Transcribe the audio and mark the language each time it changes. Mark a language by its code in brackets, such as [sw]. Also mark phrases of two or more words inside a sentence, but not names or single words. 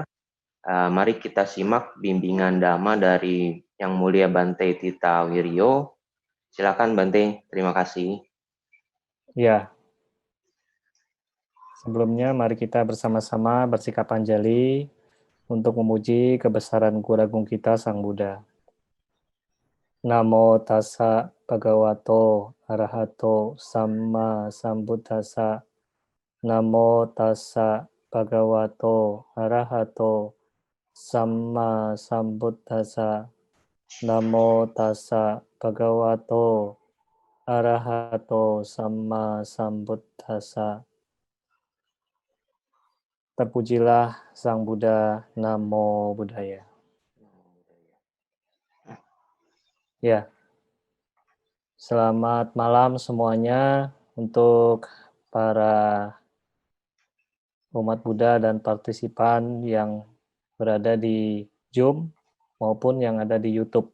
[id] Mari kita simak bimbingan Dhamma dari Yang Mulia Bante Tita Wiryo. Silakan Bante, terima kasih. Ya. Sebelumnya mari kita bersama-sama bersikap anjali untuk memuji kebesaran Guru Agung kita Sang Buddha. [pi] Namo tassa bhagavato arahato samma sambuddhassa. Namo tassa bhagavato arahato samma sambuddhassa. Namo tassa bhagavato arahato samma sambuddhassa. [id] Terpujilah Sang Buddha, [pi] Namo Buddhaya. [id] Ya, selamat malam semuanya untuk para umat Buddha dan partisipan yang berada di Zoom maupun yang ada di YouTube.